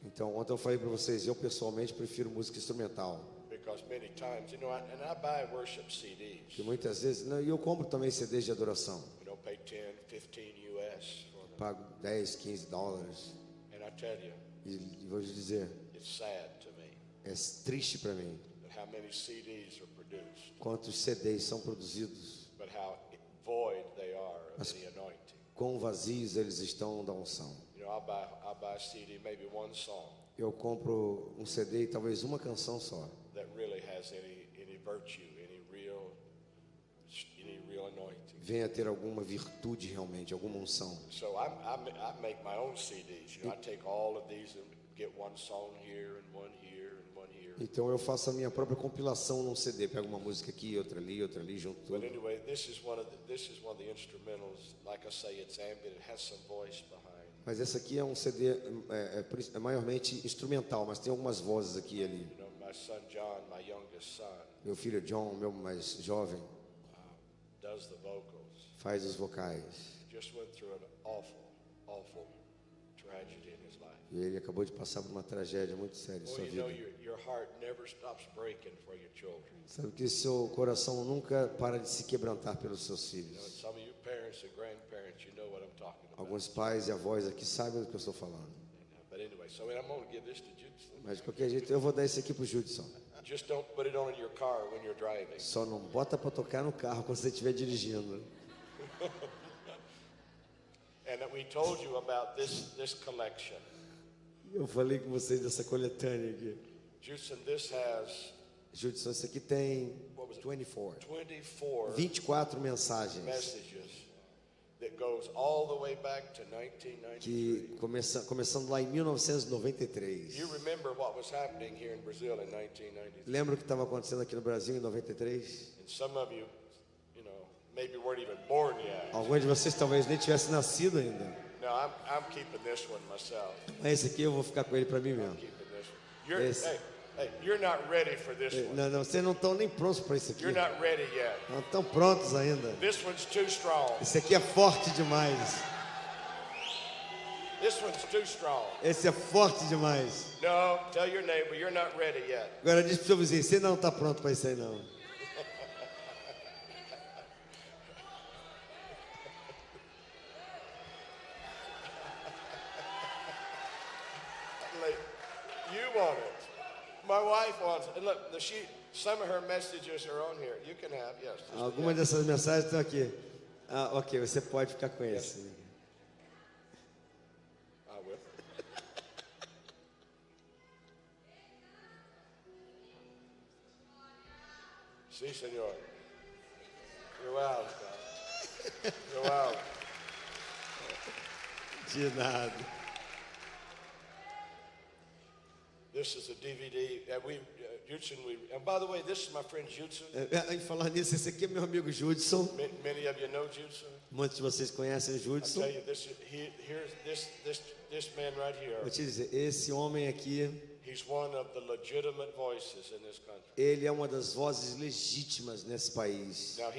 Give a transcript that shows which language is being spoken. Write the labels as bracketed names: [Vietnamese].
[Portuguese] Então, ontem eu falei para vocês, eu pessoalmente prefiro música instrumental. [English] Because many times, you know, and I buy worship CDs. [Portuguese] Que muitas vezes, e eu compro também CDs de adoração. [English] You know, pay 10, 15 US for them. [Portuguese] Pago 10, 15 dólares. [English] And I tell you, [Portuguese] E vou te dizer, [English] it's sad to me [Portuguese] é triste para mim [English] that how many CDs are produced, [Portuguese] quantos CDs são produzidos, [English] but how void they are of [Portuguese] Mas- [English] the anointing. [Portuguese] quão vazios eles estão da unção. [English] You know, I buy a CD, maybe one song [Portuguese] Eu compro um CD e talvez uma canção só, [English] that really has any virtue, any real anointing. [Portuguese] venha a ter alguma virtude realmente, alguma unção. [English] So I make my own CDs. You know, I take all of these and get one song here and one here and one here. [Portuguese] Então eu faço a minha própria compilação num CD, pego uma música aqui, outra ali, junto tudo. [English] But anyway, this is one of the instrumentals. Like I say, it's ambient. It has some voice behind. [Portuguese] Mas esse aqui é um CD é maiormente instrumental, mas tem algumas vozes aqui e ali. [English] You know, my son John, my youngest son, [Portuguese] Meu filho John, meu mais jovem, [English] does the vocals. [Portuguese] faz os vocais. [English] Just went through an awful tragedy in his life. [Portuguese] E ele acabou de passar por uma tragédia muito séria em [English] Well, [Portuguese] sua [English] you know, [Portuguese] vida. [English] your heart never stops breaking for your children. [Portuguese] Sabe que seu coração nunca para de se quebrantar pelos seus [English] You know, [Portuguese] filhos. [English] some of you parents and grandparents, you know what I'm talking about. [Portuguese] Alguns pais e avós aqui sabem do que eu estou falando. [English] But anyway, so I'm going to give this to Judson. [Portuguese] Mas de qualquer jeito eu vou dar esse aqui pro Judson. [English] Just don't put it on in your car when you're driving. [Portuguese] Só não bota para tocar no carro quando você estiver dirigindo. [English] And that we told you about this collection. [Portuguese] Eu falei com vocês dessa coletânea aqui. [English] Judson, this has [Portuguese] Judson, esse aqui tem [English] What was it? 24. 24 [Portuguese] 24 mensagens [English] messages that goes all the way back to 1993. [Portuguese] que começando lá em 1993. [English] You remember what was happening here in Brazil in 1993. [Portuguese] Lembra o que estava acontecendo aqui no Brasil em 93? [English] And some of you, you know, maybe weren't even born yet. [Portuguese] Alguns de vocês talvez nem tivessem nascido ainda. [English] No, I'm keeping this one myself. [Portuguese] Mas esse aqui eu vou ficar com ele para mim mesmo. [English] Keeping this one. You're, Yes. hey, you're not ready for this one. [Portuguese] Não, vocês não estão nem prontos para isso aqui. [English] You're not ready yet. [Portuguese] Não estão prontos ainda. [English] This one's too strong. [Portuguese] Esse aqui é forte demais. [English] This one's too strong. [Portuguese] Esse é forte demais. [English] No, tell your neighbor you're not ready yet. [Portuguese] Agora diz pro seu vizinho, você não está pronto para isso aí não. [English] Like, you want it. My wife wants it. And look, some of her messages are on here. You can have, yes. [Portuguese] Algumas dessas mensagens estão aqui. Ah, ok, você pode ficar com esse. [English] I will. [Spanish] Sí, señor. [English] You're out, God. You're out. [Portuguese] De nada. [English] This is a DVD. Judson, and by the way, this is my friend Judson. [Portuguese] Em falar nisso, esse aqui é meu amigo Judson. [English] Many of you know Judson. [Portuguese] Muitos de vocês conhecem o [English] I [Portuguese] Judson. [English] tell you, here's this man right [Portuguese] Vou [English] here. [Portuguese] te dizer, esse homem aqui, [English] He's one of the legitimate voices in this country. [Portuguese] ele é uma das vozes legítimas nesse país.